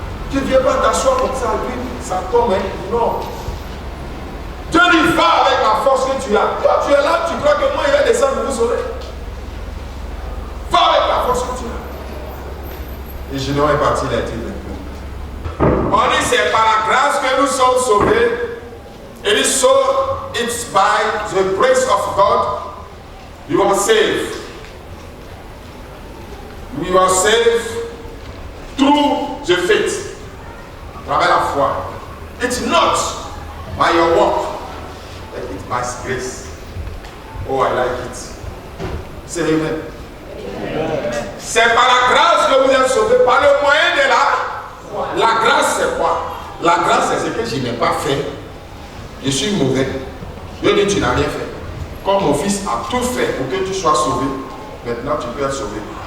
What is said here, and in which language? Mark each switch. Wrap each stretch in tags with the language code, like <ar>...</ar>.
<fr>Tu ne viens pas t'asseoir comme ça, et puis ça tombe, hein? Non. Dieu dit, va avec la force que tu as. Toi, tu es là, tu crois que moi, il va descendre pour vous sauver. Va avec la force que tu as. Et Gédéon est parti, il a été vaincu. On dit, c'est par la grâce que nous sommes sauvés.</fr> <en>It is so, it's by the grace of God you are saved. You are saved through the faith.</en> <fr>À travers la foi.</fr> <en>It's not by your work, but it's by grace. Oh, I like it. Say amen.</en> <fr>C'est par la grâce que vous êtes sauvés, par le moyen de la grâce, c'est quoi? La grâce, c'est ce que je n'ai pas fait. Je suis mauvais. Dieu dit, tu n'as rien fait. Comme mon fils a tout fait pour que tu sois sauvé, maintenant tu peux être sauvé.</fr>